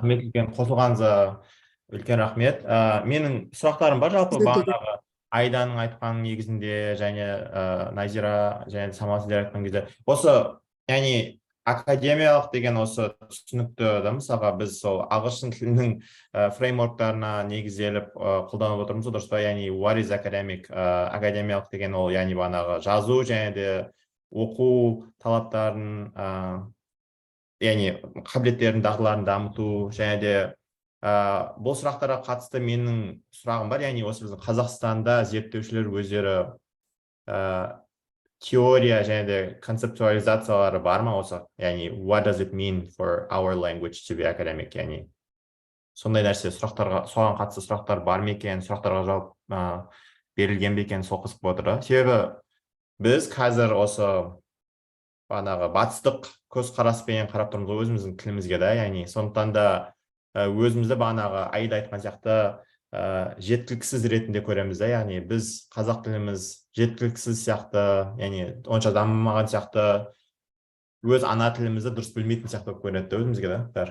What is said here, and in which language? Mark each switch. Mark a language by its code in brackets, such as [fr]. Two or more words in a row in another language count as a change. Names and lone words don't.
[kk] Рахмет, қосылғаныңызға үлкен рахмет. Менің сұрақтарым бар жалпы, бағанағы Айданың айтқан негізінде және Назира және Самал сіздер айтқан кезде. Осы, яғни академиялық деген осы түсінікті да, мысалға біз сол ағылшын тілінің фреймворктарына негізделіп қолданып отырмыз, дұрыс па? [en] Яғни what is academic? [kk] Академиялық деген ол, яғни бағанағы жазу және де оқу талаптарын, яғни қабілеттерін, дағдыларын дамыту және де бұл сұрақтарға қатысты менің сұрағым бар, яғни осы біздің Қазақстанда зерттеушілер өздері теория және де концептуализациялары бар ма осы, яғни [en] what does it mean for our language to be academic, [kk] яғни сондай нәрсе сұрақтарға, соған қатысты сұрақтар бар ма екен, сұрақтарға жауап берілген бе екен, сол қызық болып отыр. Себебі біз қазір осы бағанағы батыстық көзқараспен қарап тұрмыз ғой өзіміздің тілімізге да, яғни сондықтан да өзімізді бағанағы Аида айтқан сияқты жеткіліксіз ретінде көреміз да, яғни біз қазақ тіліміз жеткіліксіз сияқты, яғни онша дамымаған сияқты, өз ана тілімізді дұрыс білмейтін сияқты көрінеді өзімізге да.